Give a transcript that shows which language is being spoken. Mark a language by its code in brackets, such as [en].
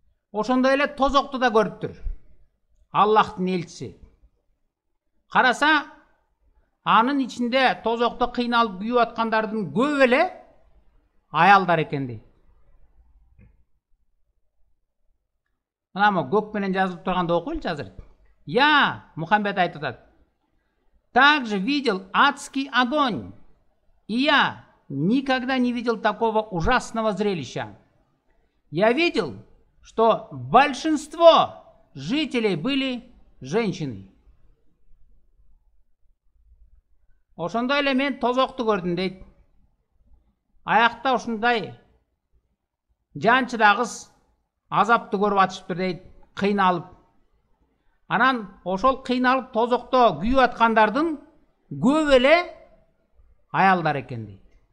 [ky] Ошондой эле тозокту да көрүптүр. Аллахтын элчиси. Караса, анын ичинде тозокто кыйналып күйүп аткандардын көп эле аялдар экен дейт. Мына көк менен жазылып турганда окуйлучу азыр. [ru] Я, [ky] Мухаммед айтып атат. [ru] Также видел адский огонь. И я никогда не видел такого ужасного зрелища. Я видел, что большинство жителей были женщины. [ky] Ошондой эле мен тозокту көрдүм дейт. Аякта ушундай жанчыда кыз азапты көрүп атышыптыр дейт, кыйналып. Анан ошол кыйналып тозокто күйүп аткандардын көп эле аялдар экен дейт.